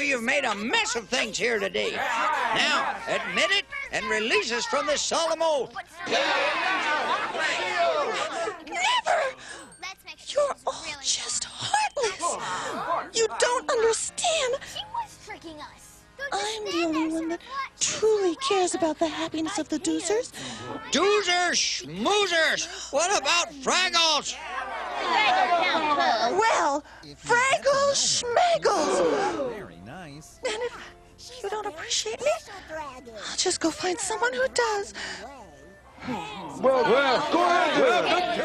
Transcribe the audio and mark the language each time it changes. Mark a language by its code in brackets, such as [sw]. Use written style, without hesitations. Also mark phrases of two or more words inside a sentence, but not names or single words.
[en] You've made a mess of things here today. Now, admit it and release us from this solemn oath. Never! You're all just heartless. You don't understand. She was tricking us. I'm the only one that truly cares about the happiness of the doozers. Doozers, schmoozers. What about Fraggles? Well, Fraggles, schmaggles. Very nice. And if you don't appreciate me, I'll just go find someone who does. Well, go ahead.